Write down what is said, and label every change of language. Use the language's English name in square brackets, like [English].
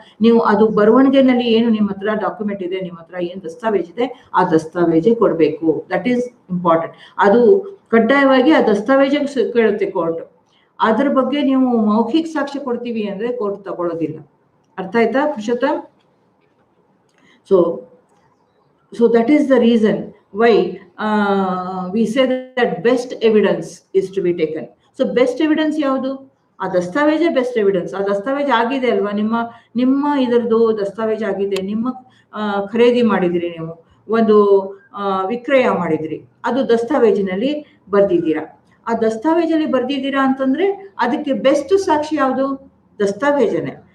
[Kannada] ನೀವು ಅದು ಬರವಣಿಗೆನಲ್ಲಿ ಏನು ನಿಮ್ಮ ಹತ್ರ ಡಾಕ್ಯುಮೆಂಟ್ ಇದೆ, ನಿಮ್ಮ ಹತ್ರ ಏನ್ ದಸ್ತಾವೇಜ್ ಇದೆ, ಆ ದಸ್ತಾವೇಜೇ ಕೊಡ್ಬೇಕು. [English] That is important. [Kannada] ಅದು ಕಡ್ಡಾಯವಾಗಿ ಆ ದಸ್ತಾವೇಜ್ ಕೇಳುತ್ತೆ ಕೋರ್ಟ್. ಅದ್ರ ಬಗ್ಗೆ ನೀವು ಮೌಖಿಕ ಸಾಕ್ಷ್ಯ ಕೊಡ್ತೀವಿ ಅಂದ್ರೆ ಕೋರ್ಟ್ ತಗೊಳ್ಳೋದಿಲ್ಲ. ಅರ್ಥ ಆಯ್ತಾ Purushottam? [English] So that is the reason why we say that best evidence is to be taken. So best evidence [Kannada] ಯಾವುದು? ಆ ದಸ್ತಾವೇಜೇ ಬೆಸ್ಟ್ ಎವಿಡೆನ್ಸ್. ಆ ದಸ್ತಾವೇಜ್ ಆಗಿದೆ ಅಲ್ವಾ, ನಿಮ್ಮ ಇದರದ್ದು ದಸ್ತಾವೇಜ್ ಆಗಿದೆ, ನಿಮ್ಮ ಖರೀದಿ ಮಾಡಿದಿರಿ, ನೀವು ಒಂದು ವಿಕ್ರಯ ಮಾಡಿದಿರಿ, ಅದು ದಸ್ತಾವೇಜಿನಲ್ಲಿ ಬರ್ದಿದ್ದೀರಾ. ಆ ದಸ್ತಾವೇಜಲ್ಲಿ ಬರ್ದಿದ್ದೀರಾ ಅಂತಂದ್ರೆ ಅದಕ್ಕೆ ಬೆಸ್ಟ್ ಸಾಕ್ಷಿ ಯಾವುದು? ದಸ್ತಾವೇಜನೇ.